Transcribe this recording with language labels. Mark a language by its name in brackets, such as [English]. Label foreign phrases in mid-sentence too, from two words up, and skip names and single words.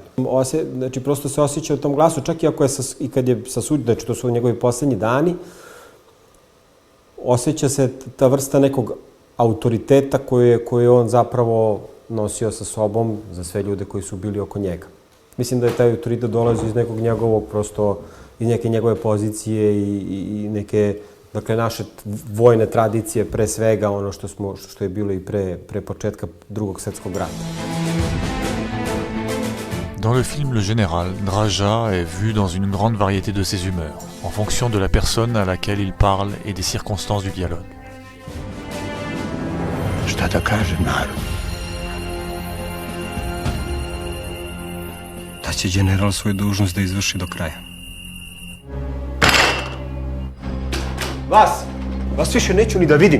[Serbian] Znači prosto se osjeća u tom glasu, čak i kad je sasuđen, znači to su njegovi poslednji dani, osjeća se ta vrsta nekog autoriteta koje je on zapravo nosio sa sobom za sve ljude koji su bili oko njega. Mislim da je taj autoritet dolazi iz nekog njegovog prosto, iz neke njegove pozicije i neke, dakle, naše vojne tradicije, pre svega ono što je bilo i pre početka Drugog svjetskog rata. [French] Dans le film Le Général, Draža est vu dans une grande variété de ses humeurs, en fonction de la personne à laquelle il parle et des circonstances du dialogue. [Serbian] Šta da kažem narodu? Da će general svoju dužnost da izvrši do kraja. Vas više neću ni da vidim.